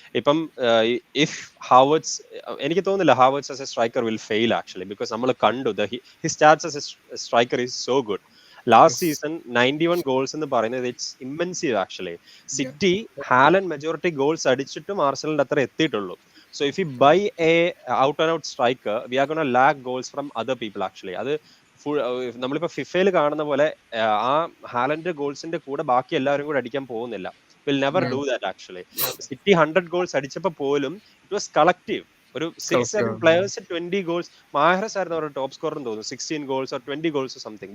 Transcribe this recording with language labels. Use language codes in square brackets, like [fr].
[en] ഇപ്പം if Havertz [ml] എനിക്ക് തോന്നുന്നില്ല [en] Havertz as a striker will fail actually because [ml] നമ്മൾ കണ്ടു [en] His stats as a striker is so good. Last season 91 goals [ml] എന്ന് പറയുന്നത് [en] It's impressive actually. [ml] City Haaland majority goals അടിച്ചിട്ടും ആർസണലിന്റെ അത്ര എത്തിയിട്ടുള്ളൂ. [en] So if you buy a out and out striker, we are going to lack goals from other people actually. [ml] അത് നമ്മളിപ്പോ ഫിഫയിൽ കാണുന്ന പോലെ ആ Haaland ഗോൾസിന്റെ കൂടെ ബാക്കി എല്ലാവരും കൂടെ അടിക്കാൻ പോകുന്നില്ല. [en] Will never do that actually. [ml] City 100 goals അടിച്ചപ്പോൾ പോലും [en] It was collective. [ml] ഒരു 6-7 പ്ലേയേഴ്സ് 20 ഗോൾസ്. മാഹ്റസ് ആയിരുന്നു അവരുടെ ടോപ്പ് സ്കോർ എന്ന് തോന്നുന്നു, 16 ഗോൾസ് ഓർ 20 ഗോൾസ് സംതിങ്.